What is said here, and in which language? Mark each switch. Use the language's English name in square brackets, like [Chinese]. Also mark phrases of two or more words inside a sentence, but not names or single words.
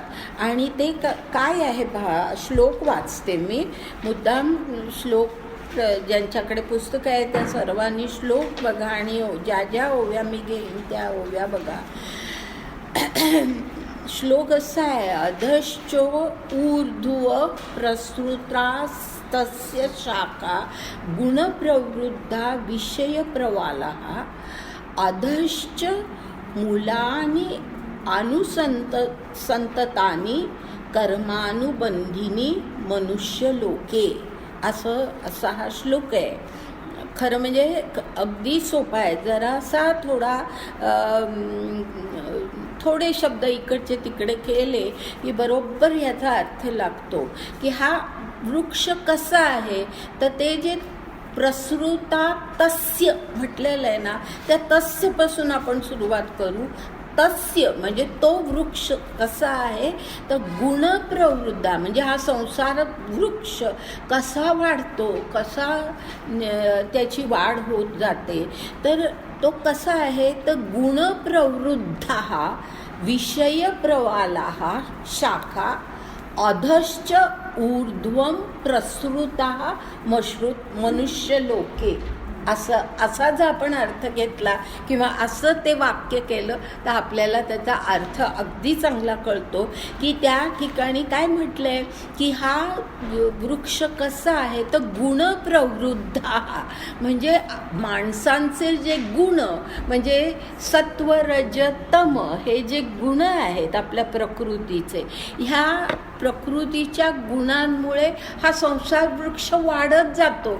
[Marathi] आणि ते काय आहे श्लोक वाचते मी मुद्दाम. श्लोक ज्यांच्याकडे पुस्तक आहे त्या सर्वांनी श्लोक बघा आणि ज्या ओव्या मी घेईन त्या ओव्या बघा. श्लोक असा आहे, [Sanskrit] अधश्चो ऊर्ध्व प्रसृतास्तस्य शाखा गुणप्रवृद्धा विषयप्रवालः अधश्च मूलानि अनुसंततानि कर्मानुबंधिनी मनुष्यलोके. [Marathi] असा हा श्लोक आहे. खरं म्हणजे अगदी सोपा आहे. जरासा थोडे शब्द इकडचे तिकडे केले की बरोबर याचा अर्थ लागतो की हा वृक्ष कसा आहे. तर ते जे [Sanskrit] प्रसृता तस्य [Marathi] म्हटलेलं आहे ना, त्या तस्यपासून आपण सुरुवात करू. तस्य म्हणजे तो वृक्ष कसा आहे तर गुणप्रवृद्धा म्हणजे हा संसार वृक्ष कसा वाढतो, कसा त्याची वाढ होत जाते. तर तो कसा आहे तर [Sanskrit] गुणप्रवृद्धा विषयप्रवालाः शाखा अधश्च ऊर्ध्वं प्रसृता मनुष्यलोके [Marathi] असा जर आपण अर्थ घेतला किंवा असं ते वाक्य केलं तर आपल्याला त्याचा अर्थ अगदी चांगला कळतो की त्या ठिकाणी काय म्हटलं आहे की हा वृक्ष कसा आहे तर गुणप्रवृद्ध म्हणजे माणसांचे जे गुण म्हणजे सत्व रज तम हे जे गुण आहेत आपल्या प्रकृतीचे, ह्या प्रकृतीच्या गुणांमुळे हा संसार वृक्ष वाढत जातो.